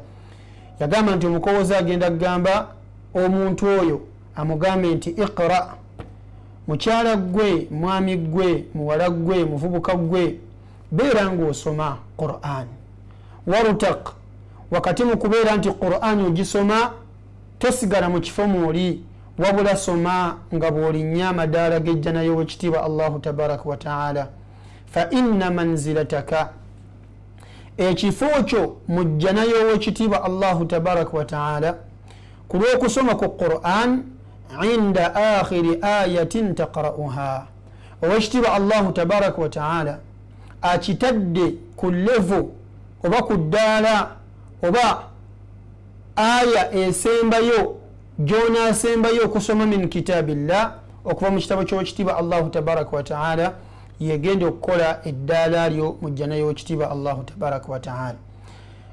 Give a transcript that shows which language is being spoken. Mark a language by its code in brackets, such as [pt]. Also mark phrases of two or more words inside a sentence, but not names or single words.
[lg] yagamba nti omukowoozi agenda kugamba omuntu oyo, amugambe nti iqra, mukyala gwe, mwami gwe, muwala gwe, muvubuka gwe, beera ng'osoma Qur'an. warutaq, wakati mu kubeera nti Qur'an ogisoma tosigala mu kifo mwoli, wabula soma nga bw'olinnya amadaala g'ejjana y'owekitiibwa [ar] الله تبارك وتعالى. فإن منزلتك, [lg] ekifo kyo mu jjana y'owekitiibwa [ar] الله تبارك وتعالى [lg] ku lw'okusoma ku Qur'an [ar] عند آخر آية تقرؤها. [lg] owekitiibwa [ar] الله تبارك وتعالى [lg] akitadde ku levo oba ku ddaala oba aya esembayo gy'onaasembayo okusoma [ar] من كتاب الله, [lg] okuva mu kitabo ky'owekitiibwa [ar] الله تبارك وتعالى, [lg] yegenda okukola eddaala lyo mu jjana y'owekitiibwa [ar] الله تبارك وتعالى.